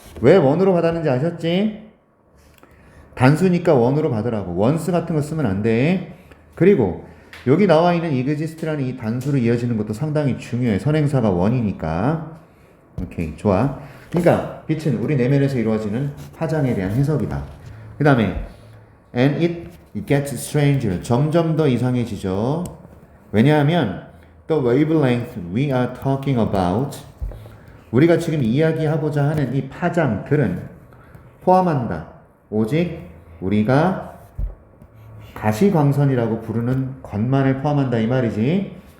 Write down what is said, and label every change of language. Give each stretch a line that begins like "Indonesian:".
Korean: 왜 원으로 받았는지 아셨지? 단수니까 원으로 받으라고. 원스 같은 거 쓰면 안 돼. 그리고 여기 나와 있는 exist라는 이 단수로 이어지는 것도 상당히 중요해. 선행사가 원이니까. 오케이, 좋아. 그러니까 빛은 우리 내면에서 이루어지는 파장에 대한 해석이다. 그 다음에
English: and it gets stranger.
Korean: 점점 더 이상해지죠. 왜냐하면
English: the wavelength we are talking about,
Korean: 우리가 지금 이야기하고자 하는 이 파장들은 포함한다. 오직 우리가 가시광선이라고 부르는 것만을 포함한다 이 말이지.